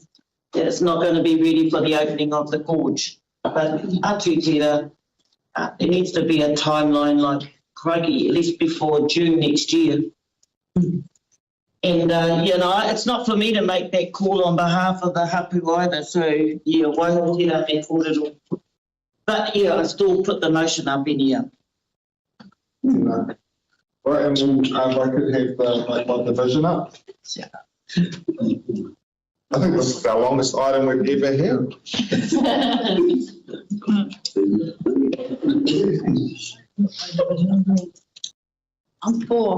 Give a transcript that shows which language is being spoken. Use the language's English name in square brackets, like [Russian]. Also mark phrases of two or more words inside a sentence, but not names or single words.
[English] It's not going to be ready for the opening of the gorge. But Atu Tira, there needs to be a timeline like crikey, at least before June next year. And, it's not for me to make that call on behalf of the hapu either. So, [Māori] waihotia me kōrero. [English] But, I still put the motion up in here. No. Right, and then if I could have the division up. Yeah. I think this is our longest item we've ever had. I'm for.